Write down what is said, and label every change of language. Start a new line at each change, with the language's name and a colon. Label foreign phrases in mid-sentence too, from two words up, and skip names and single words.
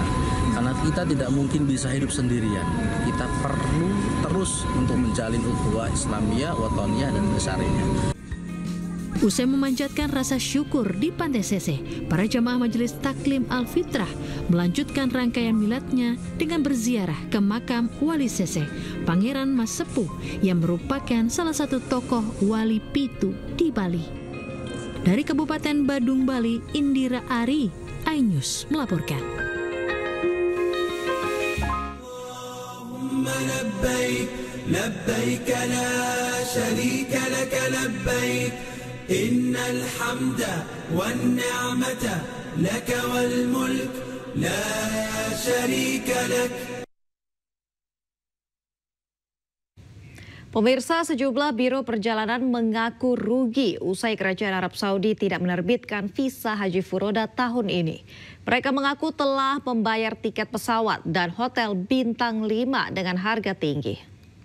Indonesian: Karena kita tidak mungkin bisa hidup sendirian. Kita perlu terus untuk menjalin ukhuwah Islamiyah, Wataniyah, dan Besariyah. Usai memanjatkan rasa syukur di Pantai Seseh, para jamaah Majelis Taklim Al-Fitrah melanjutkan rangkaian miladnya dengan berziarah ke makam Wali Seseh, Pangeran Mas Sepuh, yang merupakan salah satu tokoh wali pitu di Bali. Dari Kabupaten Badung, Bali, Indira Ari, iNews melaporkan.
Arabic: لبيك لا شريك لك لبيك إن الحمد والنعمة لك والملك لا شريك لك.
Indonesian: Pemirsa, sejumlah biro perjalanan mengaku rugi usai Kerajaan Arab Saudi tidak menerbitkan visa Haji Furoda tahun ini. Mereka mengaku telah membayar tiket pesawat dan hotel bintang 5 dengan harga tinggi.